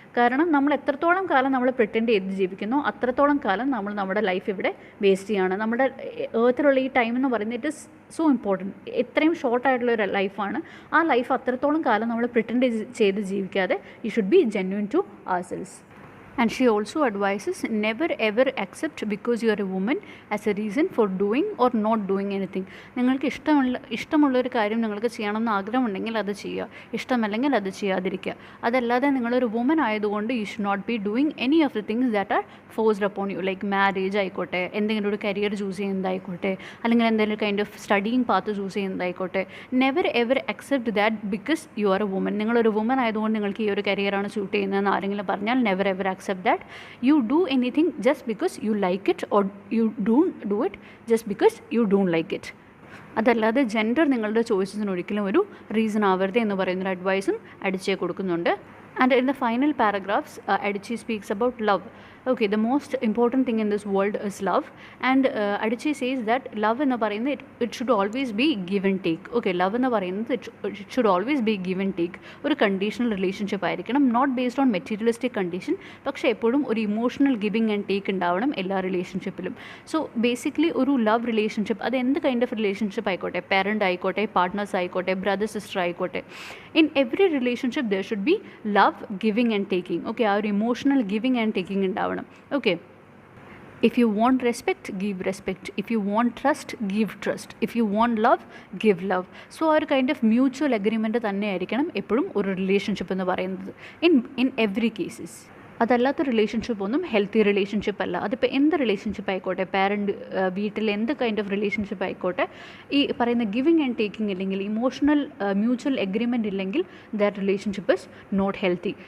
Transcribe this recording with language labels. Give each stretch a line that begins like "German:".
Malayalam: കാരണം നമ്മൾ എത്രത്തോളം കാലം നമ്മൾ പ്രിറ്റൻഡ് ചെയ്ത് ജീവിക്കുന്നോ അത്രത്തോളം കാലം നമ്മൾ നമ്മുടെ ലൈഫ് ഇവിടെ വേസ്റ്റ് ചെയ്യുകയാണ്. നമ്മുടെ ഏർത്തിലുള്ള ഈ ടൈം എന്ന് പറയുന്നത്
English: It is so important.
Malayalam: എത്രയും ഷോർട്ടായിട്ടുള്ള ഒരു ലൈഫാണ്. ആ ലൈഫ് അത്രത്തോളം കാലം നമ്മൾ പ്രിറ്റൻഡ് ചെയ്ത് ജീവിക്കാതെ
English: You should be genuine to ourselves. And she also advises never ever accept because you are a woman as a reason for doing or not doing anything.
Malayalam: നിങ്ങൾക്ക് ഇഷ്ടമുള്ളൊരു കാര്യം നിങ്ങൾക്ക് ചെയ്യണമെന്ന് ആഗ്രഹമുണ്ടെങ്കിൽ അത് ചെയ്യുക, ഇഷ്ടമല്ലെങ്കിൽ അത് ചെയ്യാതിരിക്കുക. അതല്ലാതെ നിങ്ങളൊരു വുമൻ ആയതുകൊണ്ട്
English: You should not be doing any of the things that are forced upon you.
Malayalam: Like marriage ആയിക്കോട്ടെ, എന്തെങ്കിലും ഒരു കരിയർ ചൂസ് ചെയ്യുന്നതായിക്കോട്ടെ, അല്ലെങ്കിൽ എന്തെങ്കിലും kind of studying path choose ചെയ്യുന്നതായിക്കോട്ടെ.
English: Never ever accept that because you are a woman.
Malayalam: നിങ്ങളൊരു woman ആയതുകൊണ്ട് നിങ്ങൾക്ക് ഈ ഒരു കരിയറാണ് ചൂസ് ചെയ്യുന്നതെന്ന് ആരെങ്കിലും പറഞ്ഞാൽ
English: Never ever accept that you do anything just because you like it, or you don't do it just because you don't like it.
Malayalam: അതല്ലാതെ gender നിങ്ങളുടെ ചോയ്സസിന് ഒരിക്കലും ഒരു റീസൺ ആവരുത് എന്ന് പറയുന്നൊരു അഡ്വൈസും അഡിച്ചെ കൊടുക്കുന്നുണ്ട്.
English: And in the final paragraphs, Adichie speaks about love. Okay, the most important thing in this world is love. And Adichie says that love
Malayalam: എന്ന് പറയുന്നത്
English: it should always be give and take. Okay, love
Malayalam: എന്ന് പറയുന്നത്
English: it should always be give and take.
Malayalam: ഒരു conditional relationship ആയിരിക്കണം,
English: Not based on materialistic condition.
Malayalam: പക്ഷേ എപ്പോഴും ഒരു emotional giving and take ഉണ്ടാവണം എല്ലാ റിലേഷൻഷിപ്പിലും. സോ ബേസിക്കലി ഒരു ലവ് റിലേഷൻഷിപ്പ് അത് എന്ത് കൈൻഡ് ഓഫ് റിലേഷൻഷിപ്പ് ആയിക്കോട്ടെ, പാരൻ്റ് ആയിക്കോട്ടെ, പാർട്ട്നേഴ്സ് ആയിക്കോട്ടെ, ബ്രദർ സിസ്റ്റർ ആയിക്കോട്ടെ,
English: In every relationship there should be love, giving and taking.
Malayalam: Okay, ആ ഒരു ഇമോഷണൽ ഗിവിങ് ആൻഡ് ടേക്കിംഗ് ഉണ്ടാവണം.
English: Okay, if you want respect, give respect. If you want trust, give trust. If you want love, give love.
Malayalam: So ആ ഒരു kind of mutual agreement തന്നെ ആയിരിക്കണം എപ്പോഴും ഒരു relationship എന്ന് പറയുന്നത്
English: In every cases.
Malayalam: അതല്ലാത്ത റിലേഷൻഷിപ്പ് ഒന്നും ഹെൽത്തി റിലേഷൻഷിപ്പ് അല്ല. അതിപ്പോൾ എന്ത് റിലേഷൻഷിപ്പ് ആയിക്കോട്ടെ, പാരൻറ്റ്, വീട്ടിൽ എന്ത് കൈൻഡ് ഓഫ് റിലേഷൻഷിപ്പ് ആയിക്കോട്ടെ, ഈ പറയുന്ന ഗിവിങ് ആൻഡ് ടേക്കിംഗ് ഇല്ലെങ്കിൽ, ഇമോഷണൽ മ്യൂച്വൽ എഗ്രിമെൻ്റ് ഇല്ലെങ്കിൽ,
English: That relationship is not healthy.